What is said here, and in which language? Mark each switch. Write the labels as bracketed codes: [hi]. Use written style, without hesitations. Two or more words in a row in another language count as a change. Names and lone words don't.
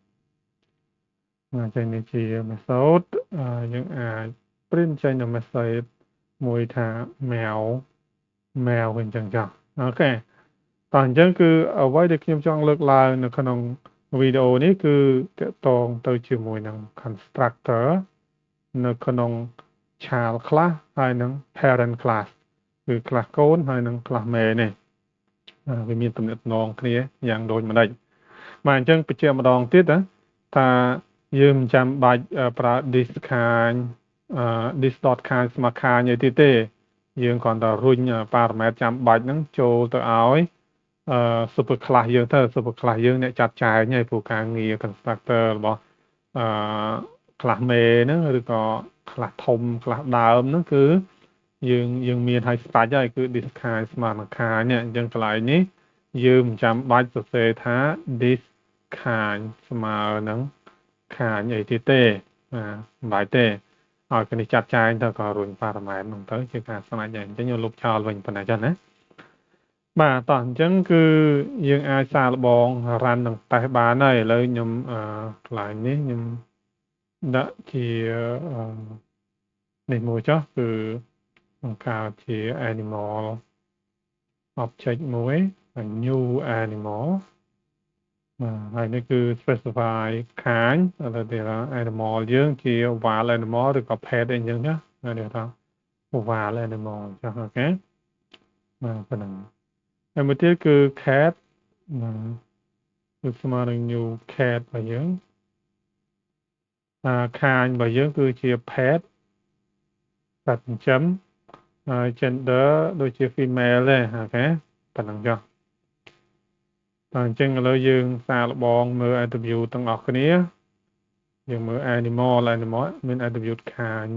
[km] ចេញនេះជា method យើងអាច print ចេញនៅ message មួយថា mèo វិញចឹងចុះអូខេតោះអញ្ចឹងគឺអ្វីដែលខ្ញុំចង់លើកឡើងនៅក្នុងវីដេអូនេះគឺតកតងទៅជាមួយនឹង constructor នៅក្នុង [en] child class [km] ហើយនឹង [en] parent class [km] គឺ class កូន ហើយនឹង class មេនេះវាមានទំនាក់ទំនងគ្នាយ៉ាងដូចម្ដេចបាទអញ្ចឹងបញ្ជាក់ម្ដងទៀតណាថាយើងមិនចាំបាច់ប្រើ [en] this kind this dot kind [km] ស្មើខាញអីទៀតទេយើង គ្រាន់តែរុញ parameter ចាំបាច់ហ្នឹងចូលទៅឲ្យ [en] super class [km] យើងទៅ [en] super class [km] យើងអ្នកចាត់ចែងហើយព្រោះការងារ constructor របស់class មេ ហ្នឹងឬក៏ class ធំ class ដើមហ្នឹងគឺយើងមានឲ្យស្ដាច់ហើយគឺ [en] this kind [km] ស្មើនឹងខាញនេះ អញ្ចឹងកន្លែងនេះយើងមិនចាំបាច់សរសេរថា [en] this kind [km] ស្មើនឹងខាញអីទៀតទេមិនបាច់ទេឲ្យគ្នាចាត់ចែងទៅក៏រុញ parameter ហ្នឹងទៅជាការស្ដាច់ដែរអញ្ចឹងយើងលុបចោលវិញប៉ុណ្ណេះចឹងណាបាទតោះអញ្ចឹងគឺយើងអាចសាកល្បង run នឹងតេស្តបានហើយឥឡូវខ្ញុំកន្លែងនេះខ្ញុំដាក់ជា នេះមួយចុះគឺបង្កើតជា [en] animal object [km] មួយ [en] new animal [km] ហើយនេះគឺ specify ខាញឥឡូវទី animal យើងជា [en] wild animal [km] ឬក៏ pet អីចឹងណានេះថា [en] wild animal [km] ចុះអូខេបាទប៉ុណ្ណឹងហើយមួយទៀតគឺ cat គឺស្មើនឹង [en] new cat [km] របស់យើង ខាញរបស់យើងគឺជា pet សត្វចិញ្ចឹមហើយ gender ដូចជា female ទេអូខេប៉ុណ្ណឹងចុះអញ្ចឹងឥឡូវយើងសាកល្បងមើល attribute ទាំងអស់គ្នាយើងមើល animal មាន attribute ខាញ